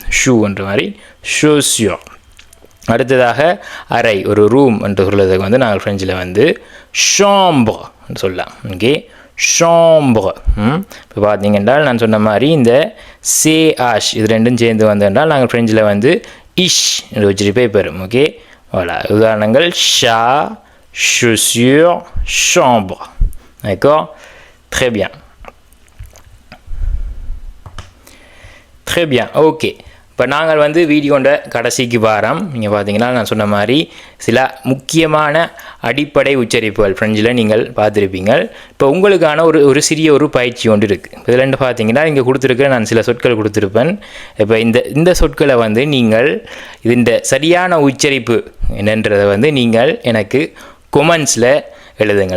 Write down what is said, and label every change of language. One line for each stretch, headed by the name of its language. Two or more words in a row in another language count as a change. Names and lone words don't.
Tamil: ஷூ என்ற மாதிரி chaussure. அடுத்ததாக அறை ஒரு ரூம் என்று சொல்கிறதுக்கு வந்து நாங்கள் ஃப்ரெஞ்சில் வந்து chambre என்று சொல்லலாம். ஓகே, chambre. இப்போ பார்த்தீங்கன்னா நான் சொன்ன மாதிரி இந்த CH இது ரெண்டும் சேர்ந்து வந்தென்றால் நாங்கள் ஃப்ரெஞ்சில் வந்து இஷ் என்று உச்சரிப்பை பெறும். ஓகே, voilà. உதாரணங்கள் ஷா
French: chaussure chambre. D'accord? Très bien. Très bien.
Tamil: ஓகே, இப்போ நாங்கள் வந்து வீடியோண்ட கடைசிக்கு வாரம். நீங்கள் பார்த்தீங்கன்னா நான் சொன்ன மாதிரி சில முக்கியமான அடிப்படை உச்சரிப்புகள் ஃப்ரெஞ்சில் நீங்கள் பார்த்துருப்பீங்க. இப்போ உங்களுக்கான ஒரு சிறிய ஒரு பயிற்சி ஒன்று இருக்குது. இதில் பார்த்தீங்கன்னா இங்கே கொடுத்துருக்க நான் சில சொற்கள் கொடுத்துருப்பேன். இப்போ இந்த சொற்களை வந்து நீங்கள் இந்த சரியான உச்சரிப்பு என்னன்றதை வந்து நீங்கள் எனக்கு கொமெண்ட்ஸில் எழுதுங்கள்.